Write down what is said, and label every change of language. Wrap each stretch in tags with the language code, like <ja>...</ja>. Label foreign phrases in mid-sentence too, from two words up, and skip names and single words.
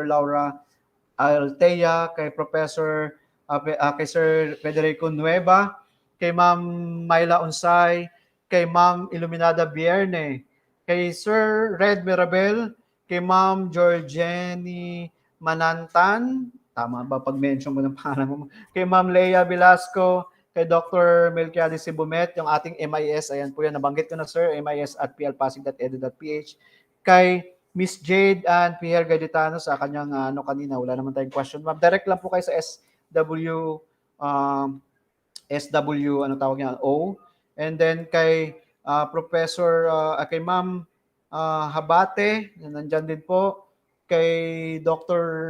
<tl>Laura Altea, kay Professor, kay Sir Federico Nueva, kay Ma'am Myla Unsay, kay Ma'am Iluminada Bierne, kay Sir Red Mirabel, kay Ma'am Georgeni Manantan, tama ba pag-mention mo ng pangalan mo? Kay Ma'am Leia Velasco, kay Dr. Melquiades Sibumet, yung ating MIS, ayan po yan, nabanggit ko na sir, mis@plpasig.edu.ph, kay Miss Jade and Pierre Gaditano sa kanyang kanina, wala naman tayong question. Ma'am, direct lang po kayo sa SW, ano tawag niya, O.</tl> <en>And then</en> <tl>kay Professor, kay Ma'am Habate, nandyan din po, kay Dr.</tl>